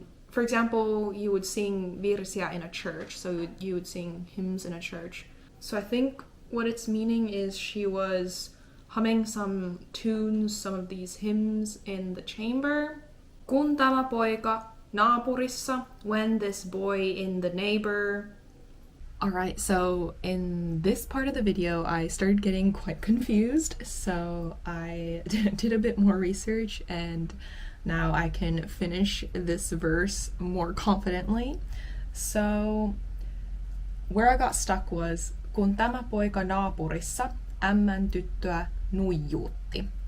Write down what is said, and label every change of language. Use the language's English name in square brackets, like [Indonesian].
[English] For example, you would sing virsiä in a church, so you would sing hymns in a church. So I think what it's meaning is she was humming some tunes, some of these hymns in the chamber. [Finnish] Kun tämä poika naapurissa, [English] when this boy in the neighbor. Alright, so in this part of the video I started getting quite confused, so I did a bit more research and now I can finish this verse more confidently. So where I got stuck was [Finnish] kun tämä poika naapurissa ämmän tyttöä nuijuutti.